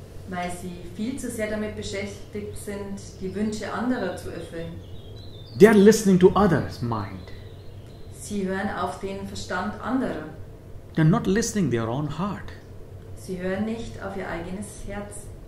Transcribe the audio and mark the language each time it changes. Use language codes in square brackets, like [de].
[de] Weil sie viel zu sehr damit beschäftigt sind, die Wünsche anderer zu erfüllen. [en] They are listening to others' mind. [de] Sie hören auf den Verstand anderer. [en] They are not listening their own heart. [de] Sie hören nicht auf ihr eigenes Herz.